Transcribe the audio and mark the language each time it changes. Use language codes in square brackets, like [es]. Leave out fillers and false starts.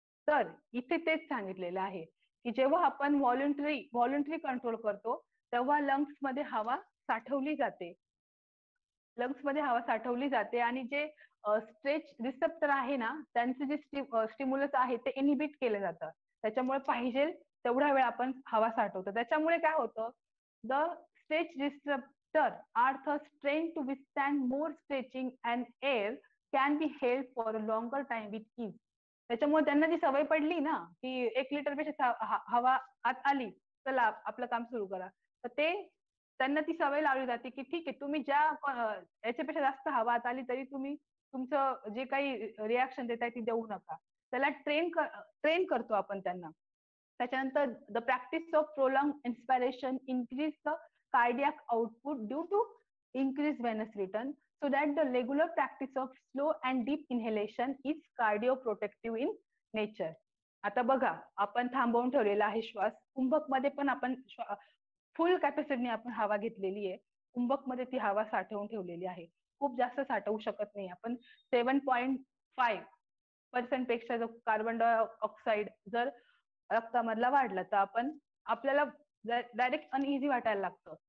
[mr] तर इथे तेच सांगितलेलं आहे की जेव्हा आपण व्हॉलंटरी कंट्रोल करतो तेव्हा लंग्स मध्ये हवा साठवली जाते, लंग्स मध्ये हवा साठवली जाते आणि जे स्ट्रेच रिसेप्टर आहे ना, त्यांचे जे स्टिम्युलस आहे ते इनिबिट केलं जातं. त्याच्यामुळे पाहिजे तेवढा वेळ आपण हवा साठवतो. त्याच्यामुळे काय होतं, [en] The stretch receptor are thus trained to withstand more stretching and air can be held for a longer time with ease. [mr] त्याच्यामुळे त्यांना जी सवय पडली ना, की 1 लिटर पेक्षा हवा आत आली, चला आपलं काम सुरू करा, तर ते त्यांना ती सवय लावली जाते की ठीक आहे, तुम्ही ज्या याच्यापेक्षा जास्त हवा आत आली तरी तुम्ही तुमचं जे काही रिॲक्शन देताय ती देऊ नका. त्याला ट्रेन करतो आपण त्यांना. त्याच्यानंतर [en] The practice of prolong inspiration increase the cardiac output due to increase venous return, so that the regular practice of slow and deep inhalation is cardioprotective in nature. [mr] आता बघा, आपण थांबवून ठेवलेला आहे श्वास. कुंभक मध्ये पण आपण फुल कॅपॅसिटीने आपण हवा घेतलेली आहे. कुंभक मध्ये ती हवा साठवून ठेवलेली आहे. खूप जास्त साठवू शकत नाही आपण. 7.5% पेक्षा जो कार्बन डायऑक्साईड जर रक्तामधला वाढला तर आपल्याला डायरेक्ट अनइझी वाटायला लागतं.